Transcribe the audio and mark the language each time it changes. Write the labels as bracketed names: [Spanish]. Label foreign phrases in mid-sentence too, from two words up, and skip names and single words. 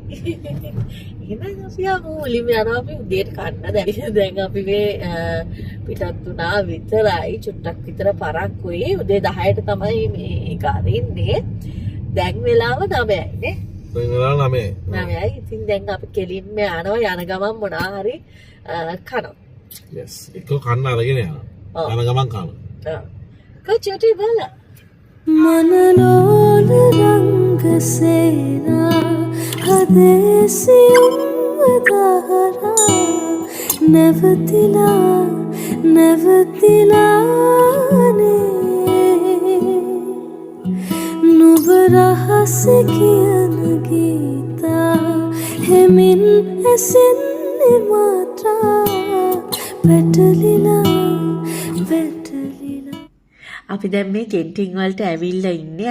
[Sinhala] එහෙනම් අපි මුලින්ම යනවා අපි උදේට කන්න දැන් අපි මේ පිටත් වුණා විතරයි චුට්ටක් විතර පරක්කුයි උදේ 10ට තමයි මේ කාරින්නේ. දැන් වෙලාව 9යි නේ. දැන් වෙලාව 9යි. 9යි. ඉතින් දැන් අපි කෙලින්ම යනවා යන ගමන් මොනවා හරි කනවා. yes ඒක කන්න අරගෙන යනවා. යන ගමන් කනවා. කොච්චරද බලන්න. मनलोल रंग सेना हदेसियुम दहरा नवतिला नवतिलाने නුඹ රහස කියන ගීතා හෙමින් ඇසෙන්නේ මාත්‍රා පැටලිලා අපි දැන් මේ Genting වලට ඇවිල්ලා ඉන්නේ.